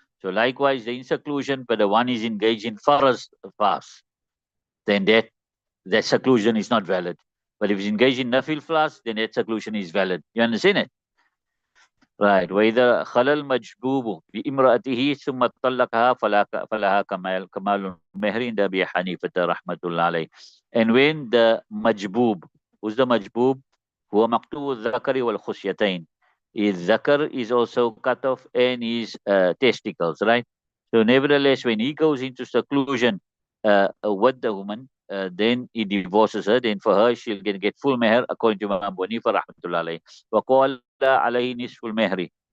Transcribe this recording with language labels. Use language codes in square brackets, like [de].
[en] So likewise, the inseclusion, but the one is engaged in farz fast, then that seclusion is not valid. But if he's engaged in nafil fast, then that seclusion is valid. You understand it? Right. [ar] وإذا خلى المجبوب بامرأته ثم طلقها فلها كمال المهر عند أبي حنيفة رحمة الله عليه. [en] And when the majboob, who's the majboob? [ar] هو مقطوع الذكر والخصيتين. [en] His zakar is also cut off and his testicles, right? So nevertheless, when he goes into seclusion with the woman, then he divorces her. Then for her, she'll get full meher according to Imam Abu Hanifa rahmatullah alayhi. [ar] وَقَالَ عَلَيْهِ نِصْفُ الْمَهْرِ.